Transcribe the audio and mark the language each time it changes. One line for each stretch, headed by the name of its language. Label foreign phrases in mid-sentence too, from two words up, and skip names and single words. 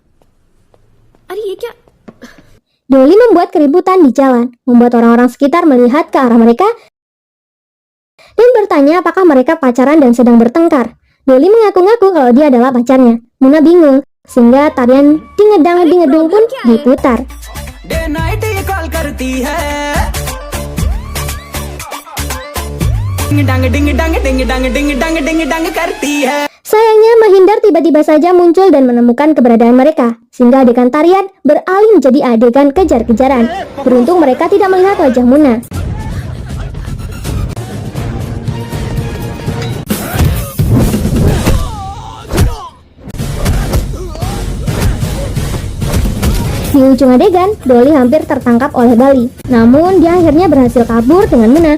Indonesian: Dolly membuat keributan di jalan, membuat orang-orang sekitar melihat ke arah mereka dan bertanya apakah mereka pacaran dan sedang bertengkar. Dolly mengaku-ngaku kalau dia adalah pacarnya. Muna bingung, sehingga tarian dingedang dingedung pun diputar.
English: day night
Hindi: ये कॉल करती है डिंग डंग डिंग डंग डिंग डंग डिंग डंग डिंग डंग करती है.
Indonesian: Sayangnya Mahindar tiba-tiba saja muncul dan menemukan keberadaan mereka, sehingga adegan tarian beralih menjadi adegan kejar-kejaran. Beruntung mereka tidak melihat wajah Muna. Di ujung adegan, Dolly hampir tertangkap oleh Bali, namun dia akhirnya berhasil kabur dengan Muna.